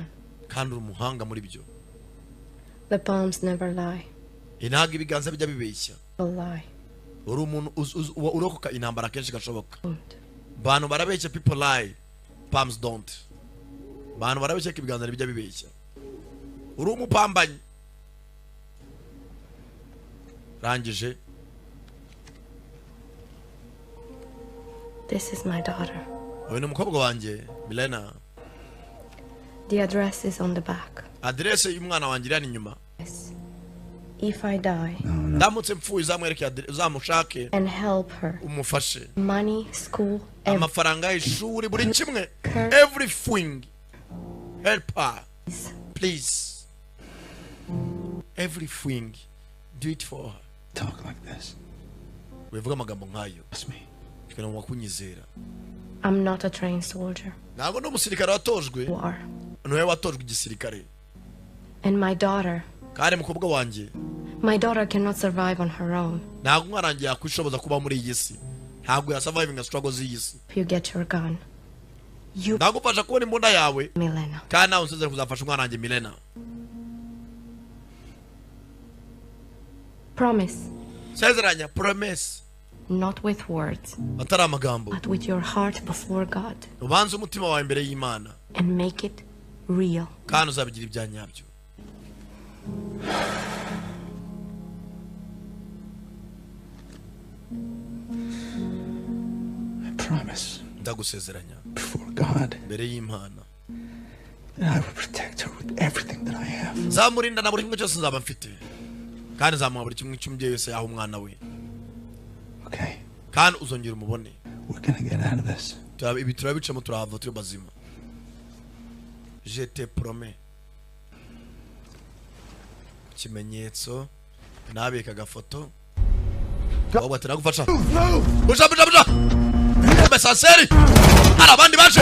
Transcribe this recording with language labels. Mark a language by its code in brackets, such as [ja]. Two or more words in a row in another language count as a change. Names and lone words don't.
[rw] Kandi uri umuhanga muri byo. [en] The palms never lie. [rw] Inaga ibiganza bijya bibeshya. [en] Lie. [rw] Uri umuntu urokoka intambara kenshi gashoboka. Bantu barabeshya, [en] people lie. Palms don't. [rw] Bantu barabeshya ko ibiganza bijya bibeshya. Uri umupambanyi. Rangije. [en] This is my daughter. [rw] Uyu ni umukobwa wanjye, Milena. [en] The address is on the back. [rw] Adresse y'umwana wanjye iri inyuma. [en] Yes. If I die. [rw] Ndamutse mpfuye uzamwereke uzamushake. [en] And help her. [rw] Umufashe. [en] Money, school, [rw] amafaranga y'ishuri buri kimwe. [en] Everything. Help her. Please. Everything. Do it for her. Talk like this. [rw] Wivuga amagambo nk'ayo. [en] Trust me. I'm not a trained soldier. [rw] Ntabwo ndi umusirikare watojwe. [en] You are. [rw] Niwe watojwe igisirikare. [en] And my daughter. [rw] Kandi mukobwa wanjye. [en] My daughter cannot survive on her own. [rw] Ntabwo umwana wanjye yakwishoboza kuba muri iyi si. Ntabwo ya [en] surviving a struggle [rw] z'iyi si. [en] If you get your gun. [rw] Ndagufasha kubona imbunda yawe. Milena. Kandi nawe unsezere kuzafasha umwana wanjye Milena. [en] Promise. [rw] Sezeranya, promise. [en] Not with words. [rw] Atari amagambo. [en] But with your heart before God. [rw] Ubanze umutima wawe imbere y'Imana. [en] And make it real. [rw] Kandi uzabigira ibya nyabyo. [en] I promise. [rw] Ndagusezeranya. [en] Before God. [rw] Imbere y'Imana. [en] And I will protect her with everything that I have. [rw] Nzamurinda na buri kimwe cyose nzaba mfite. Kandi nzamuha buri kimwe cy'umubyeyi wese yaha umwana we. [en] Okay. [rw] Kandi uzongera umubone. [en] We're gonna get out of this. [rw] Ibi turabicamo turahava turi bazima. [fr] Je te promets. [rw] Ikimenyetso nabika gafoto. Wowe ati nagufasha. Buja. Mbe sanseri. Ara abandi baje.